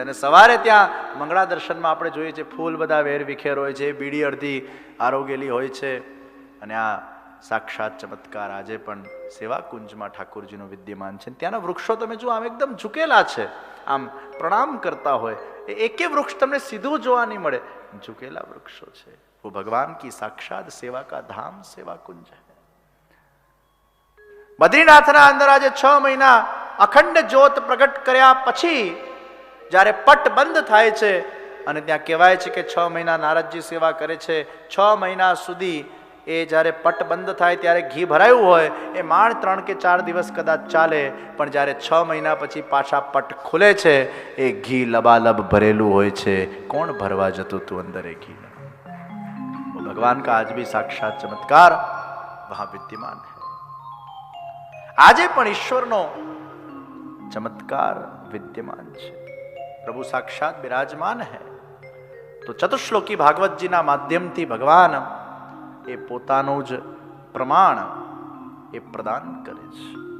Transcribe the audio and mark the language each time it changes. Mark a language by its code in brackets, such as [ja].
[gu] અને સવારે ત્યાં મંગળા દર્શનમાં આપણે જોઈએ છીએ ફૂલ બધા વેર વિખેર હોય છે, બીડી અડધી આરોગેલી હોય છે. અને આ સાક્ષાત ચમત્કાર આજે પણ સેવા કુંજમાં ઠાકોરજીનો વિદ્યમાન છે. ત્યાંના વૃક્ષો તમે જુઓ, આમ એકદમ ઝૂકેલા છે, આમ પ્રણામ કરતા હોય. એકે વૃક્ષ તમને સીધું જોવા નહીં મળે, ઝૂકેલા વૃક્ષો છે. [hi] वो भगवान की साक्षात सेवा का धाम सेवा कुंज है. [gu] બદ્રીનાથના અંદર આજે 6 મહિના અખંડ જ્યોત પ્રગટ કર્યા પછી જ્યારે પટ બંધ થાય છે, અને ત્યાં કહેવાય છે કે 6 મહિના નારદજી સેવા કરે છે. 6 મહિના સુધી એ જ્યારે પટ બંધ થાય ત્યારે ઘી ભરાયું હોય એ માંડ 3 કે 4 દિવસ કદાચ ચાલે, પણ જ્યારે 6 મહિના પછી પાછા પટ ખુલે છે એ ઘી લબાલબ ભરેલું હોય છે. કોણ ભરવા જતું તું અંદર એ ઘી? [hi] भगवान का आज भी साक्षात चमत्कार वहां विद्यमान है. [gu] આજે પણ ઈશ્વરનો ચમત્કાર વિદ્યમાન છે. પ્રભુ સાક્ષાત બિરાજમાન [hi] है. [gu] તો ચતુશ્લોકી ભાગવતજીના માધ્યમથી ભગવાન એ પોતાનું જ પ્રમાણ એ પ્રદાન કરે છે.